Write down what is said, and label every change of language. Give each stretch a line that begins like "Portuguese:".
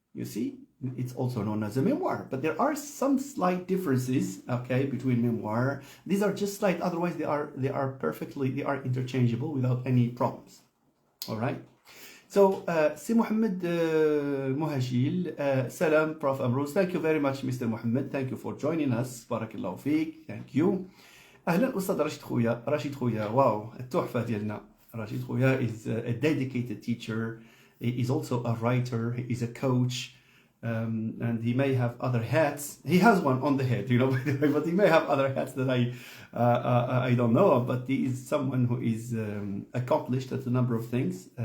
English: You see, it's also known as a memoir, but there are some slight differences, okay, between memoir. These are just slight, otherwise they are interchangeable without any problems. All right. So, Si Mohammed Muhajil, Salam, Prof. Amruz. Thank you very much, Mr. Mohammed. Thank you for joining us. Barakallahu feek. Thank you.
Arabic: اهلا استاذ رشيد خويا واو التحفه ديالنا.
English: رشيد خويا is a dedicated teacher. He is also a writer. He is a coach, and he may have other hats. He has one on the head, you know, but he may have other hats that I don't know of. But he is someone who is accomplished at a number of things.